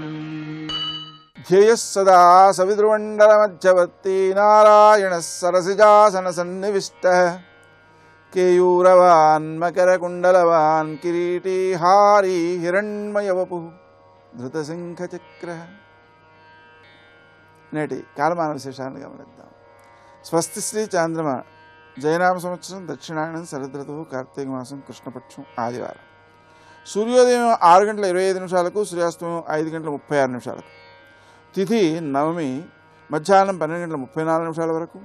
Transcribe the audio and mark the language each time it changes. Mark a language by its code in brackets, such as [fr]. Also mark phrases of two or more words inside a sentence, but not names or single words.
[sa] ध्येयः सदा सवितृमण्डलमध्यवर्ती नारायणः सरसिजासनसन्निविष्टः केयूरवान् मकरकुण्डलवान् किरीटी हारी हिरण्मयवपुः धृतसिंहचक्रः। [te] నేటి కాలమాన విశేషాలను గమనిద్దాం. స్వస్తి శ్రీ చాంద్రమ జయనామ సంవత్సరం దక్షిణాయనం శరదృతువు కార్తీక మాసం కృష్ణపక్షం ఆదివారం. సూర్యోదయం 6:25 సూర్యాస్తమయం 5:36. తిథి నవమి మధ్యాహ్నం 12:34 వరకు.